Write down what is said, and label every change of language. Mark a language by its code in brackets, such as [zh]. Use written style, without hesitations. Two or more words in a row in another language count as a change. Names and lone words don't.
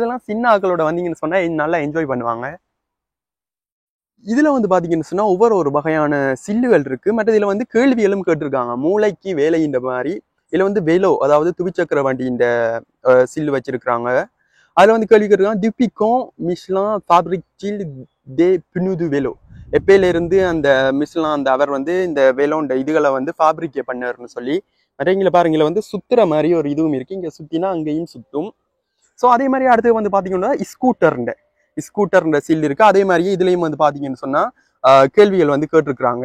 [ta] இதெல்லாம் சின்ன ஆக்களோட வந்தீங்கன்னு சொன்னா நல்லா என்ஜாய் பண்ணுவாங்க. இதுல வந்து பாத்தீங்கன்னு சொன்னா ஒவ்வொரு வகையான சில்லுகள் இருக்கு. மற்ற இதுல வந்து கேள்விகளும் கேட்டிருக்காங்க. மூளைக்கு வேலை இந்த மாதிரி. இதுல வந்து வெலோ, அதாவது துவிச்சக்கர வண்டி இந்த சில்லு வச்சிருக்கிறாங்க. அதுல வந்து கேள்வி கேட்டிருக்காங்க [fr] depuis quand Michelin fabrique-t-il des pneus de vélo? [ta] எப்பயில இருந்து அந்த மிஷ்லான் அந்த அவர் வந்து இந்த வேலோண்ட இதுகளை வந்து ஃபேப்ரிகே பண்ணாருன்னு சொல்லி. நிறைய இங்க பாருங்க, இதுல வந்து சுத்துற மாதிரி ஒரு இதுவும் இருக்கு, இங்க சுத்தினா அங்கேயும் சுத்தும். ஸோ அதே மாதிரி அடுத்து வந்து பாத்தீங்கன்னா ஸ்கூட்டர்ன்ற சீல் இருக்கு. அதே மாதிரி இதுலயும் வந்து பாத்தீங்கன்னு சொன்னா கேள்விகள் வந்து கேட்டிருக்கிறாங்க.